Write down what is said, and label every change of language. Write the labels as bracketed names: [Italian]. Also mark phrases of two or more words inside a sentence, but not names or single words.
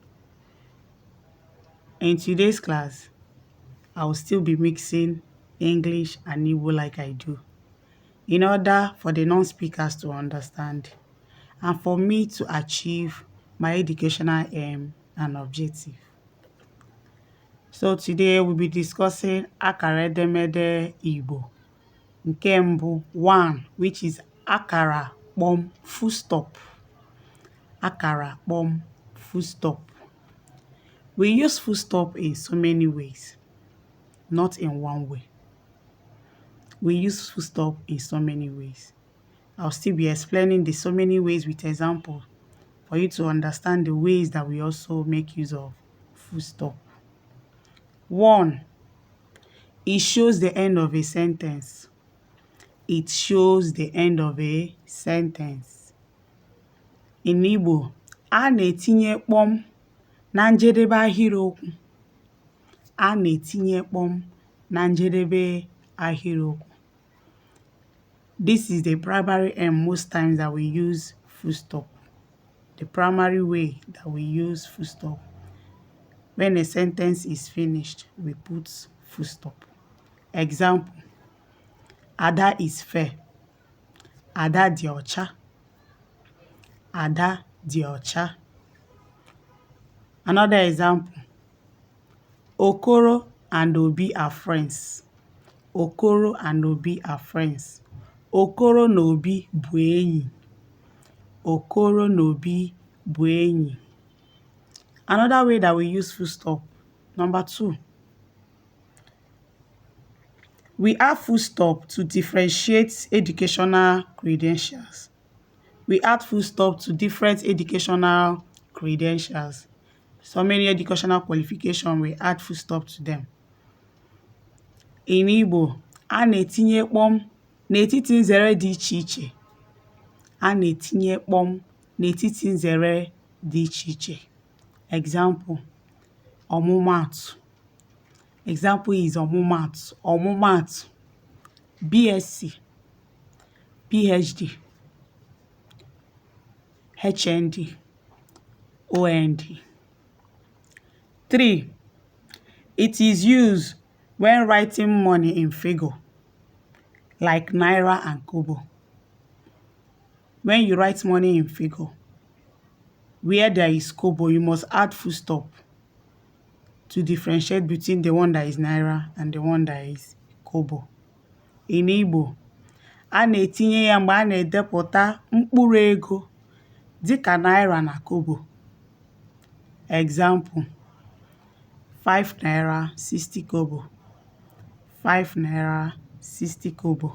[English] In today's class, I will still be mixing English and Igbo like I do, in order for the non-speakers to understand and for me to achieve my educational aim and objective. So today we'll be discussing [Igbo] akara edemede Igbo. Nke mbụ 1, [English] which is [Igbo] akara kpọm [English] full stop. [Igbo] Akara kpọm [English] full stop. We use full stop in so many ways, not in one way. We use full stop in so many ways. I'll still be explaining the so many ways with example for you to understand the ways that we also make use of full stop. 1. It shows the end of a sentence. It shows the end of a sentence. In Igbo, [Igbo] a na-etinye kpọm na njedebe ahịrịokwu. A na-etinye kpọm na njedebe ahịrịokwu. [English] This is the primary aim most times that we use full stop. The primary way that we use full stop. When a sentence is finished, we put full stop. Example: Ada is fair. [Igbo] Ada dị ọcha. Ada dị ọcha. [English] Another example: Okoro and Obi are friends. Okoro and Obi are friends. [Igbo] Okoro na Obi bụ enyi. Okoro na Obi bụ enyi. [English] Another way that we use full stop. Number 2. We add full stop to differentiate educational credentials. We add full stop to different educational credentials. So many educational qualifications, we add full stop to them. In Igbo, [Igbo] a na-etinye kpọm n'etiti nzere dị iche iche. A na-etinye kpọm n'etiti nzere dị iche iche. [English] Example: ọmụmaatụ. Example is ọmụmaatụ. [Igbo] Ọmụmaatụ: [English] BSc, PhD, HND, OND. 3. It is used when writing money in figure, like naira and kobo. When you write money in figure, where there is kobo, you must add full stop to differentiate between the one that is naira and the one that is kobo. In Igbo, [Igbo] a na-etinye ya mgbe a na-edepụta mkpụrụ ego dịka naira na kobo. [English] Example: 5 naira 60 kobo. 5 naira 60 kobo.